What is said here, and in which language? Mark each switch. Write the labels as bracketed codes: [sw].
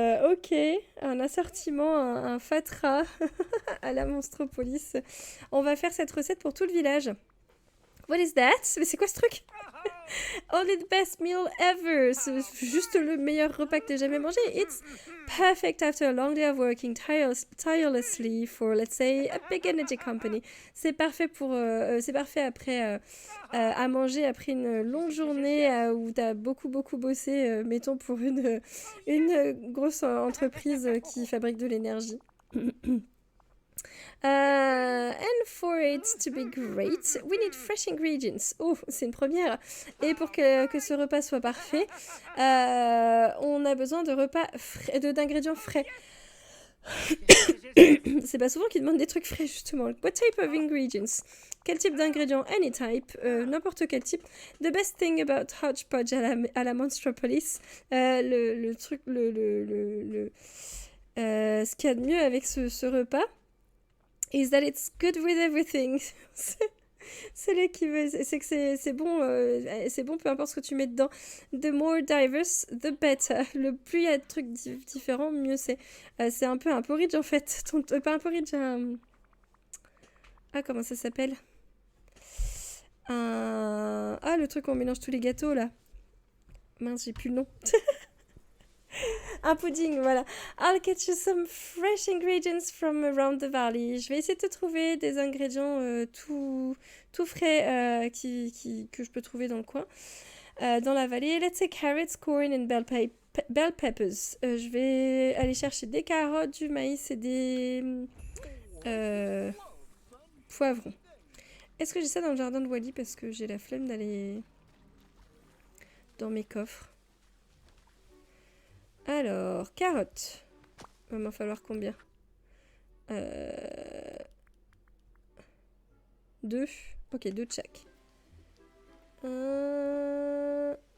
[fr] Ok. Un assortiment, un fatras à la Monstropolis. On va faire cette recette pour tout le village. [en] What is that? [fr] Mais c'est quoi ce truc? [en] Only the best meal ever. [fr] C'est juste le meilleur repas que t'aies jamais mangé. [en] It's perfect after a long day of working tirelessly for, let's say, a big energy company. [fr] C'est parfait après à manger après une longue journée où t'as beaucoup bossé, mettons pour une grosse entreprise qui fabrique de l'énergie. [en] And for it to be great, we need fresh ingredients. [fr] Oh, c'est une première. Et pour que ce repas soit parfait, on a besoin d'ingrédients frais. C'est pas souvent qu'ils demandent des trucs frais, justement. [en] What type of ingredients? [fr] Quel type d'ingrédients? [en] Any type, [fr] n'importe quel type. [en] The best thing about hodgepodge à la Monstropolis, [fr] ce qu'il y a de mieux avec ce repas, [en] is that it's good with everything. [fr] C'est là qui veut, c'est que c'est bon, peu importe ce que tu mets dedans. [en] The more diverse, the better. [fr] Le plus il y a de trucs différents, mieux c'est. C'est un peu un porridge en fait. Pas un porridge, Ah, comment ça s'appelle? Ah, le truc où on mélange tous les gâteaux là. Mince, j'ai plus le nom. Un pudding, voilà. [en] I'll get you some fresh ingredients from around the valley. [fr] Je vais essayer de te trouver des ingrédients tout frais que je peux trouver dans le coin. Dans la vallée. [en] Let's say carrots, corn and bell peppers. [fr] Je vais aller chercher des carottes, du maïs et des poivrons. Est-ce que j'ai ça dans le jardin de Wally parce que j'ai la flemme d'aller dans mes coffres? Alors, carottes. Il va m'en falloir combien? 2. Ok, 2 de chaque. 1,